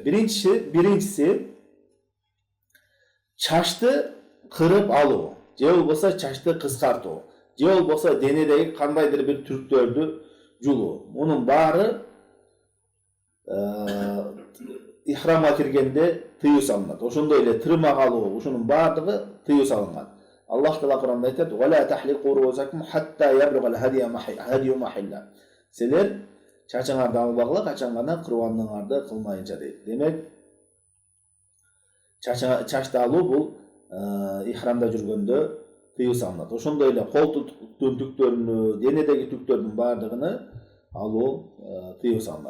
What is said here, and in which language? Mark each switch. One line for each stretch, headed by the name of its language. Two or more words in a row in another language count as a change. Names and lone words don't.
Kyrgyz: Биринчиси чачты кырып алуу, же болбосо чачты кыскартуу, же болбосо денедеги кандайдыр бир түрктөрдү жулуу. Мунун баары ихрамга киргенде тыюу салынат. Ошондой эле тырмак алуу, ушунун баардыгы тыюу салынган. Аллах Таала Кур'анда айтат:
Arabic: "ولا تحلقوا رؤوسكم حتى يبلغ الهدي محله."
Kyrgyz: Силер чачыңарды албагыла, качан гана курбандыгыңарды кылмайынча дейт. Демек, чачты алуу бул ихрамда жүргөндө тыюу салынат. Ошондой эле колтуктун түктөрүнү, денедеги түктөрдүн баардыгыны алуу тыюу салынат.